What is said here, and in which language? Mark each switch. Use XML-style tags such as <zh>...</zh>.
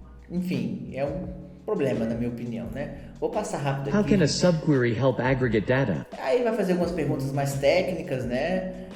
<pt>Enfim, é um problema na minha opinião, né? Vou passar rápido aqui.</pt> <en>How can a subquery help aggregate data?</en> <pt>Aí vai fazer algumas perguntas mais técnicas, né?</pt>